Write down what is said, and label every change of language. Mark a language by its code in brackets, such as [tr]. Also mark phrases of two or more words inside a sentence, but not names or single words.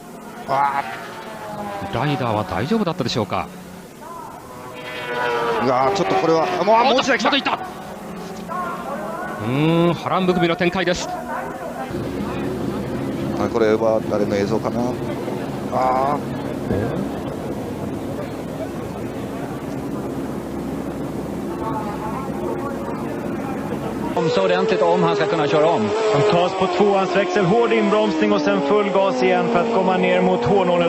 [ja] ライダーは大丈夫だったでしょうか。うわ、ちょっとこれはもう一台来た。波乱含みの展開です。これは誰の映像かな。 [sv] Så ordentligt om han ska kunna köra om. Han tas på tvåans växel, hård inbromsning och sen full gas igen för att komma ner mot hårnålen.